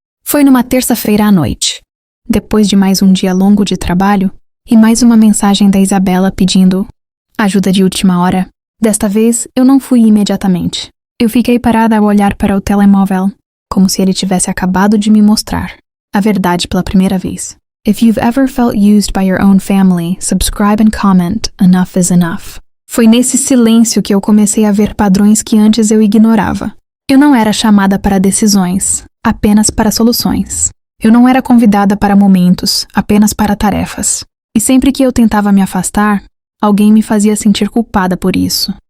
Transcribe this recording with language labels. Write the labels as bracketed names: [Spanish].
[Portuguese] Foi numa terça-feira à noite, depois de mais um dia longo de trabalho, e mais uma mensagem da Isabela pedindo ajuda de última hora. Desta vez, eu não fui imediatamente. Eu fiquei parada a olhar para o telemóvel, como se ele tivesse acabado de me mostrar a verdade pela primeira vez. [English] If you've ever felt used by your own family, subscribe and comment, enough is enough. [Portuguese] Foi nesse silêncio que eu comecei a ver padrões que antes eu ignorava. Eu não era chamada para decisões, apenas para soluções. Eu não era convidada para momentos, apenas para tarefas. E sempre que eu tentava me afastar, alguém me fazia sentir culpada por isso.